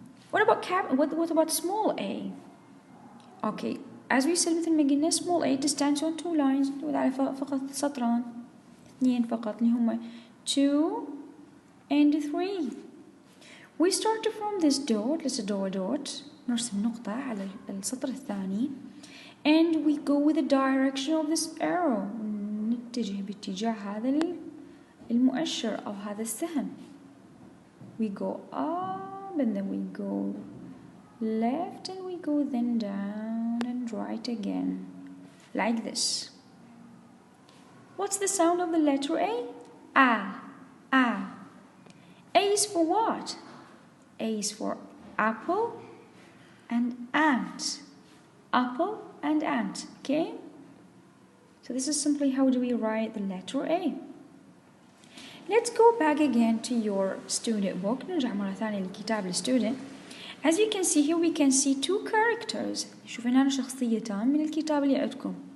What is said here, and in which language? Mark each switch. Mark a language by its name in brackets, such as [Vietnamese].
[English] What about small a? Okay, as we said مثل ما قلنا small a it stands on two lines على فقط سطران اثنين فقط اللي هما 2 and 3. We start from this dot. Let's draw a dot. نرسم نقطة على السطر الثاني and we go with the direction of this arrow. [Arabic] نتجه باتجاه هذا المؤشر أو هذا السهم. [English] We go up and then we go left and we go then down and right again like this. What's the sound of the letter A? A. A. A is for what? A is for apple and ant. Apple and ant. Okay? So this is simply how do we write the letter A. Let's go back again to your student book. [Arabic] نرجع مرة ثانية لكتاب الستودنت. [English] As you can see here, we can see two characters. [Arabic] شوفوا هنا شخصيتان من الكتاب اللي عندكم.